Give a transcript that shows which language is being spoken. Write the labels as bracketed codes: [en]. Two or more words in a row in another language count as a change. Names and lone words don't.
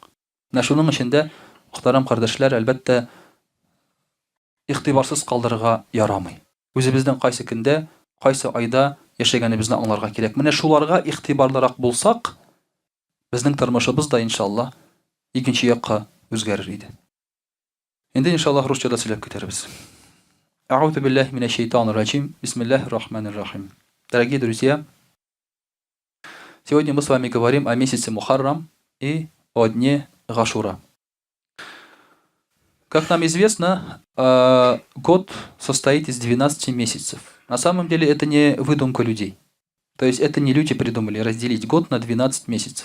[tt] Менә шуның өчен дә мөхтәрәм кардәшләр, әлбәттә игътибарсыз калдырырга ярамый. Үзебезнең кайсы көндә, кайсы айда яшәгәнебезне аңларга кирәк. Менә шуларга игътибарлырак булсак, безнең тормышыбыз да иншаллах икенче якка үзгәрер иде. Инде иншаллах русчада сөйләп китәрбез. [ar] أعوذ بالله من الشيطان الرجيم. بسم الله الرحمن الرحيم. [ru] Дорогие друзья, Сегодня мы с вами говорим о месяце Мухаррам и о дне Гашура. Как нам известно, год состоит из 12 месяцев. На самом деле это не выдумка людей. То есть это не люди придумали разделить год на 12 месяцев.